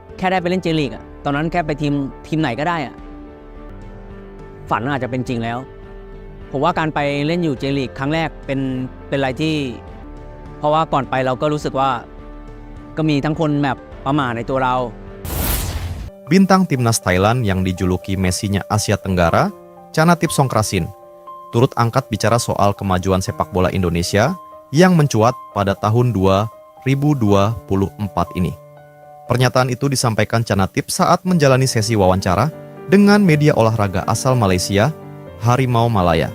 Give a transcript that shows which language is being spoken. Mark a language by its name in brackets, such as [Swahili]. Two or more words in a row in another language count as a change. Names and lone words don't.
[Thai] แค่ได้ไปเล่นเจลีกอะตอนนั้นแค่ไปทีมไหนก็ได้อะฝันอาจจะเป็นจริงแล้วผมว่าการไปเล่นอยู่เจลีกครั้งแรกเป็นอะไรที่เพราะว่าก่อนไปเราก็รู้สึกว่าก็มีทั้งคนแบบประมาทในตัวเรา [Indonesian] Bintang timnas Thailand yang dijuluki Messi-nya Asia Tenggara, Chanatip Songkrasin, turut angkat bicara soal kemajuan sepak bola Indonesia yang mencuat pada tahun 2024 ini. Pernyataan itu disampaikan Chanatip saat menjalani sesi wawancara dengan media olahraga asal Malaysia, Harimau Malaya.